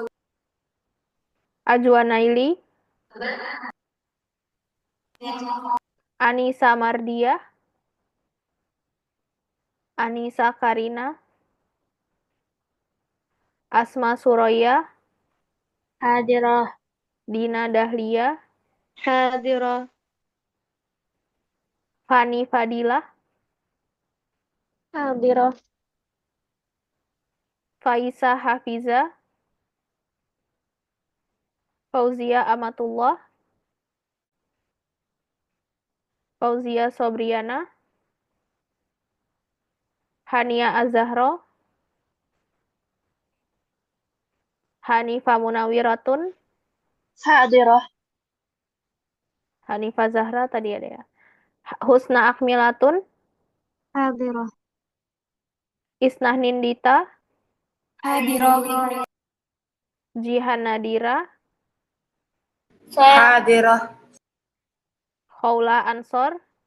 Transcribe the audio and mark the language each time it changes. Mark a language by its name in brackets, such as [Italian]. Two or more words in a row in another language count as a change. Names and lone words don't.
[Indonesian] Ajwa Naili, Anisa Mardiah, Anisa Karina, Asma Suraya, Hadirah. Dina Dahlia, Hadirah. Fani Fadilah, Hadirah. Faisa Hafiza, Fauzia Amatullah, Fauzia Sobriana, Hania Azahro, Hanifa Munawiratun, Hadirah. Hanifa Zahra tadi ada ya. Husna Akmilatun, Hadirah. Isnah Nindita, Hadirah. Jihan Nadira, Hadirah. Khawla Ansor,